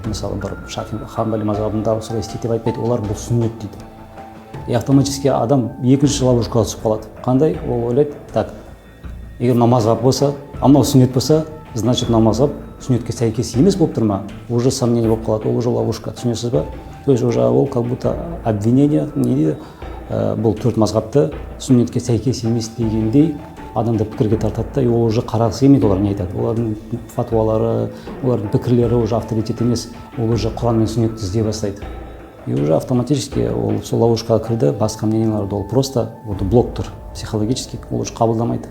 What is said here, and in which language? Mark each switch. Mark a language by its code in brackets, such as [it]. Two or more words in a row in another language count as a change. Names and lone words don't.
[kk] Мысалы бір Шафи Хамбали мазхабында солай істейді деп айтпайды, олар бұл сүннет дейді. [ru] И автоматически [kk] адам екінші ловушкаға түсіп қалады. Қандай? Ол ойлайды, так, егер намазғап болса, мынау сүннет болса, значит намазғап сүннетке сәйкес емес болып тұр ма? [ru] Уже сомнение [kk] болып қалады, ол [ru] уже ловушка. [kk] Түсінесіз ба? [ru] То есть уже [kk] ол [ru] как будто обвинение, [kk] не дейді, бұл төрт мазхабты сүннетке сәйкес емес дегендей адамды пікірге тартады, и ол уже қарағысы келмейді, олар не айтады. Олардың фатуалары, олардың пікірлері [ru] уже авторитет [kk] емес, ол уже Құран мен сүннетті іздей бастайды. [ru] И уже автоматически [kk] ол сол ловушкаға кірді, басқа мненияларды ол просто блок тұр, психологически, ол уже қабылдамайды.